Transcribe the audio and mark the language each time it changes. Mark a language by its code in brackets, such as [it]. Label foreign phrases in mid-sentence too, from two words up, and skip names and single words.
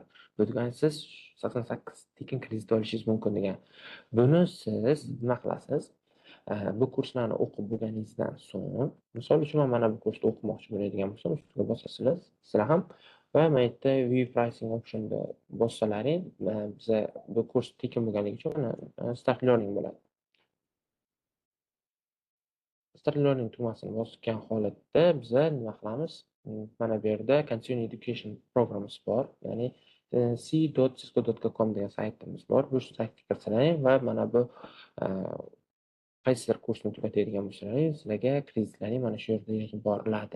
[uz] Bu degani siz 88 tekin kredit olishingiz mumkin degani. Buni siz nima qilasiz? Bu kurslarni o'qib bo'lganingizdan so'ng, misol uchun mana bu kursda o'qimoqchi bo'ladigan bo'lsam, ustiga bosasizlar, sizlar ham va mana yerda [en] view pricing optionda [uz] bossalaring, biza bu kurs tekin bo'lganligi uchun [en] start learning [uz] bo'ladi. [en] Start learning [uz] tugmasini bosgan holatda biza nima qilamiz? Mana bu yerda [en] Continue Education Programs [uz] bor, ya'ni c.cisco.com degan saytimiz bor. Bu saytga kirsalaring va mana bu qaysidir kursni tugatadigan bo'lsangiz, sizlarga kreditlaring mana shu yerda yig'ib boriladi.